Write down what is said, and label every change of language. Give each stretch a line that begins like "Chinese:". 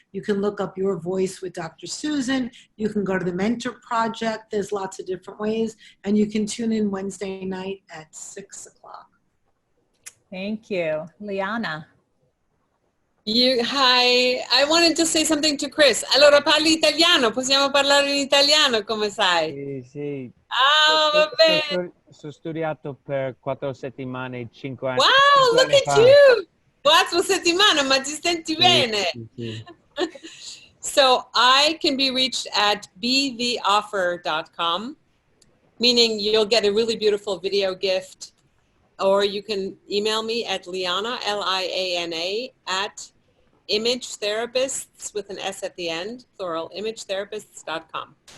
English: You can look up Your Voice with Dr. Susan. You can go to the Mentor Project. There's lots of different ways. And you can tune in Wednesday night at 6 o'clock. Thank you. Liana. Hi, I wanted to say something to Chris.
Italian: Allora parli italiano, possiamo parlare in italiano, come sai? Sì, sì. Ah, vabbè. Ho studiato per 4 settimane, 5 anni.
English: Wow, look at you!
Italian: 4 settimane, ma ti senti bene? Sì.
English: So I can be reached at betheoffer.com, meaning you'll get a really beautiful video gift, or you can email me at Liana, Liana, at imagetherapists with an S at the end, plural, imagetherapists.com.